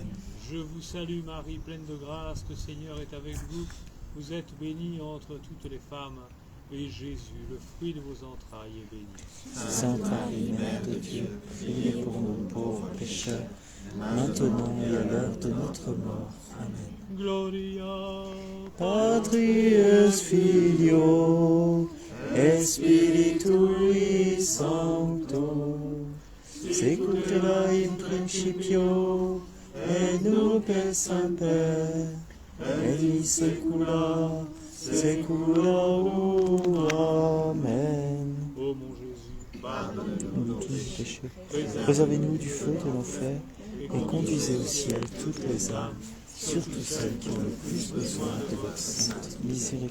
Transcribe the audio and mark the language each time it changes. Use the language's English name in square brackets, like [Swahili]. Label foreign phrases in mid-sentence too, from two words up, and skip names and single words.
[French] Je vous salue Marie, pleine de grâce, le Seigneur est avec vous. Vous êtes bénie entre toutes les femmes, et Jésus, le fruit de vos entrailles, est béni. Sainte Marie, Mère de Dieu, priez pour nous pauvres pécheurs, maintenant et à l'heure de notre mort. Amen. [Latin] Gloria Patri et Filio, et Spiritui Sancto, secula in principio, et nunc et semper, et in saecula saeculorum. Amen. [French] Ô mon Jésus, pardonne-nous Nous nos tous nos péchés, péchés, préservez-nous du feu de l'enfer, et conduisez au ciel toutes les âmes, surtout celles qui ont le plus besoin de votre sainte miséricorde.